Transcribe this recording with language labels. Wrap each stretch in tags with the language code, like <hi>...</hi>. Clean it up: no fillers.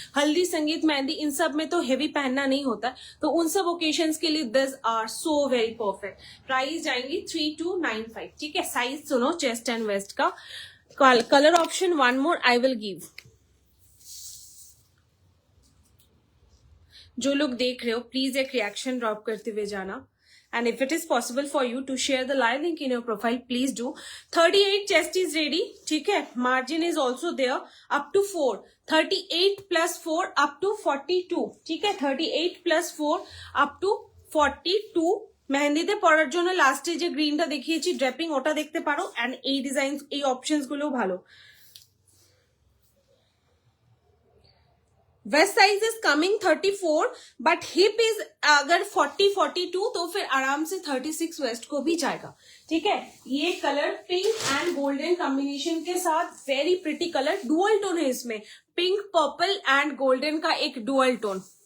<hi>हल्दी, संगीत, मेहंदी, इन सब में तो हेवी पहनना नहीं होता, तो उन सब ओकेशंस के लिए</hi> <en>This are so very perfect.</en> <hi>Price जाएंगी 3295, ठीक है। साइज सुनो, चेस्ट एंड वेस्ट का।</hi> <en>Colour option one more I will give.</en> <hi>जो लोग देख रहे हो प्लीज एक रिएक्शन ड्रॉप करते हुए जाना।</hi> <en>And if it is possible for you to share the live link in your profile, please do. 38 chest is ready, ठीक है। Margin is also there up to 4. 38 plus 4 up to 42, ठीक है। 38 plus 4 up to 42।</en> <bn>মেহেন্দিতে পরার জন্য লাস্টে যে গ্রিনটা দেখিয়েছি ড্রেপিং, ওটা দেখতে পারো। এন্ড এই ডিজাইন, এই অপশনস গুলো ভালো।</bn> <en>waist size is coming 34,</en> <hi>but hip is अगर 40-42 तो फिर आराम से 36 वेस्ट को भी जाएगा, ठीक है। ये colour pink and golden combination के साथ very pretty colour, dual tone है इसमें, पिंक, पर्पल एंड गोल्डन का एक डुअल टोन।</hi>